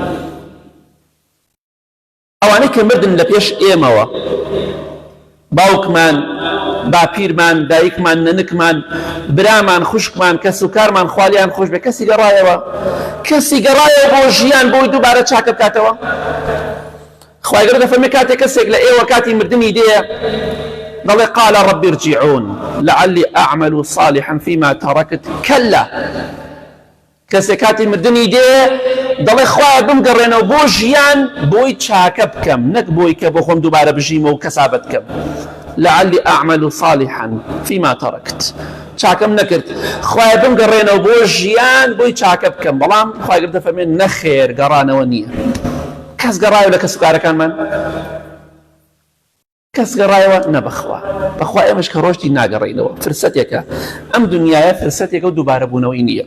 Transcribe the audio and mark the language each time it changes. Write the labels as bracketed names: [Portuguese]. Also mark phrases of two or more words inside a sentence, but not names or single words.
[Central Kurdish] ئەوانەی کە مردن لە پێش ئێمەوە باوکمان باپیرمان دایکمان نەنکمان برامان خوشکمان کەس و کارمان خوالیان خۆش بێ کەسی گەڕایەوە بۆ ژیان بۆی دووبارە چاکە بکاتەوە. خوای گەورە دەفەرمێ کاتێک کەسێک لە ئێوە کاتی مردنی دێ دەڵێ [Arabic] قال رب ارجعون لعلي أعمل صالحا فيما تركت كلا. [Central Kurdish] کەسێک کاتی مردنی دێ دەڵێ خوایە بمگەڕێنەوە بۆ ژیان بۆی چاکە بکەم نەک بۆی کە بۆ خۆم دووبارە بژیمە و کەسابەت بکەم. [Arabic] لعلي أعمل صالحا فيما تركت [Central Kurdish] چاکەم نەکرد خوایە بمگەڕێنەوە بۆ ژیان بۆی چاکە بکەم. بەڵام خوای گەورە دەفەرمێ نەخێر گەڕانەوە نییە. کەس گەڕایەوە لە کەس و کارەکانمان؟ کەس گەڕایەوە نەبەخوا بەخوا ئێمەش کە ڕۆژتی ناگەڕێینەوە. فرسەتێکە ئەم دنیاە فرسەتێکە و دووبارە بوونەوەی نییە.